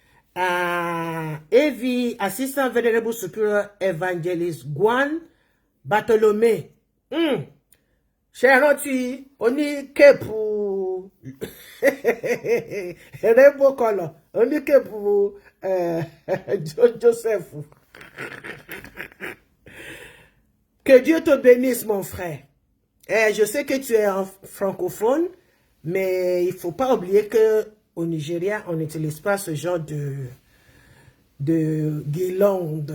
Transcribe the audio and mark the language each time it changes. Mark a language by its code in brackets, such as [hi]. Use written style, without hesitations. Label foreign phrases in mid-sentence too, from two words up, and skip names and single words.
[en] AV Assistant Venerable Superior Evangelist Gwan Bartolome. [yo] Ṣé rántí oní kéèpù [en] rainbow color, [yo] oní kéèpù Joseph. [fr] Que Dieu te bénisse, mon frère. Je sais que tu es un francophone, mais il faut pas oublier que au Nigeria, on n'utilise pas ce genre de guirlande.